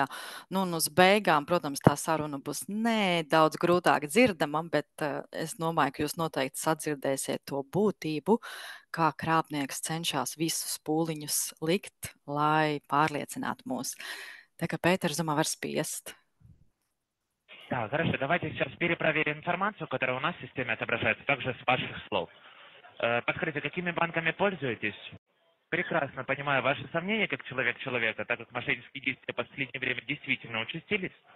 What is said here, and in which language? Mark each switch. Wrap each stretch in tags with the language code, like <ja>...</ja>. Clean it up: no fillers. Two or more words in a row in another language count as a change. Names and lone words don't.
<lv>Nu, un uz beigām, protams, tā saruna būs nedaudz grūtāk dzirdama, bet es domāju, ka jūs noteikti sadzirdēsiet to būtību, kā krāpnieks cenšas visus pūliņus likt, lai pārliecinātu mūs. Tā kā Pēters, domā, var spiest.</lv> <ru>Да, хорошо. Давайте сейчас перепроверим информацию, которая у нас в системе отображается также с ваших слов. Подскажите, какими банками пользуетесь? Прекрасно понимаю ваши сомнения как человек человека, так как мошеннические действия в последнее время действительно участились.</ru>